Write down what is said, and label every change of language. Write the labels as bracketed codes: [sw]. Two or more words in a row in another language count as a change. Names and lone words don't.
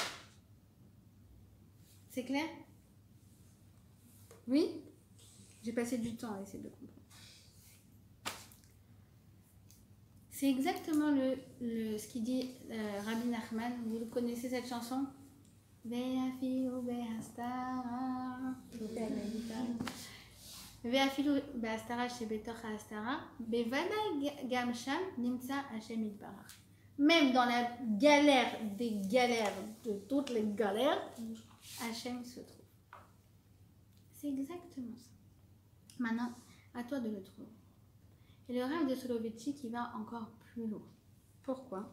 [fr] C'est clair? Oui? J'ai passé du temps à essayer de comprendre. C'est exactement ce qu'il dit Rabbi Nachman. Vous connaissez cette chanson? [he] ואפילו בהסתרה שבתוך ההסתרה, בוודאי גם שם נמצא השם יתברך. [fr] Même dans la galère des galères, de toutes les galères, Hachem se trouve. C'est exactement ça. Maintenant, à toi de le trouver. Et le rêve de Soloveitchik, il va encore plus loin. Pourquoi?